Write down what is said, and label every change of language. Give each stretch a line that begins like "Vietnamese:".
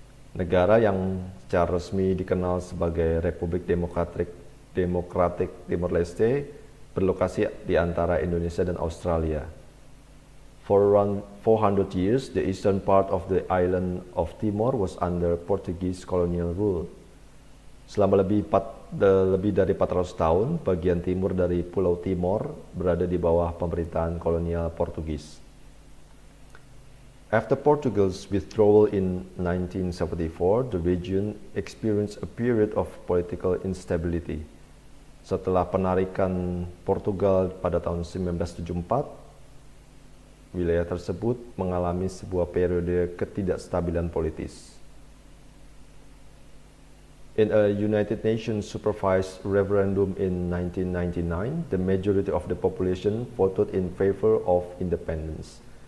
Indonesian: Negara yang secara resmi dikenal sebagai Republik Demokratik Timor-Leste berlokasi di antara Indonesia dan Australia.
English: For around 400 years, the eastern part of the island of Timor was under Portuguese colonial rule.
Indonesian: Selama lebih dari 400 tahun, bagian timur dari Pulau Timor berada di bawah pemerintahan kolonial Portugis.
English: After Portugal's withdrawal in 1974, the region experienced a period of political instability.
Indonesian: Setelah penarikan Portugal pada tahun 1974, wilayah tersebut mengalami sebuah periode ketidakstabilan politis.
English: In a United Nations supervised referendum in 1999, the majority of the population voted in favor of independence.